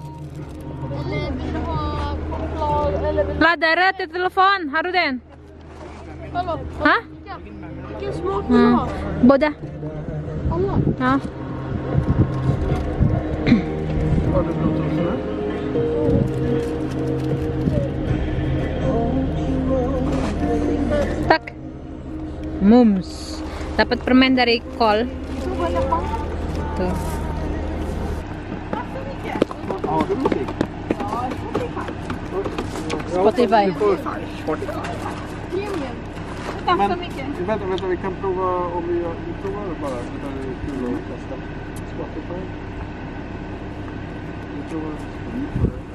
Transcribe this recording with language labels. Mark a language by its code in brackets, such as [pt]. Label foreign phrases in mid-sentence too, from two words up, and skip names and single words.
[sv] Laddare till telefon, har du den? Hallå? Ha? Vilken smak vill du ha? Båda? Alla? Ja. Har du Bluetooth med? Tak. [id] Mums. Dapat permen dari Kol. Tuh. [sv] Ja, det är musik. Spotify. Men, vänta, vi kan prova om vi provar det bara. Det där är kul att testa. Spotify. Vi provar Spotify.